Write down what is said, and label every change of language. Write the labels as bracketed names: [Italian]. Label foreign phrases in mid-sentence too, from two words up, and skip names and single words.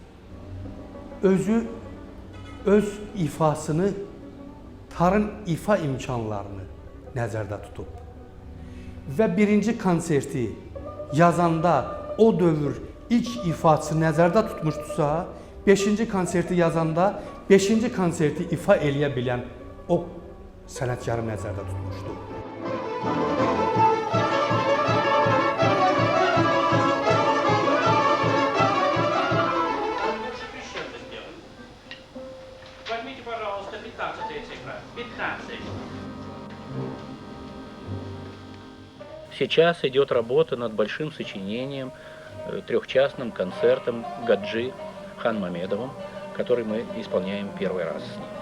[Azerbaijani] Özü öz ifasını, tarın ifa imkanlarını nəzərdə tutub. Və birinci konserti yazanda o dövr ilk ifası nəzərdə tutmuşdusa, 5-ci konserti yazanda 5-ci konserti ifa eləyə bilən o sənətkarı nəzərdə tutmuşdu. [Russian] Возьмите, пожалуйста, 15-я цифра. 15. Сейчас идет работа над большим сочинением, трехчастным концертом Гаджи Хан Мамедовым, который мы исполняем первый раз с ним.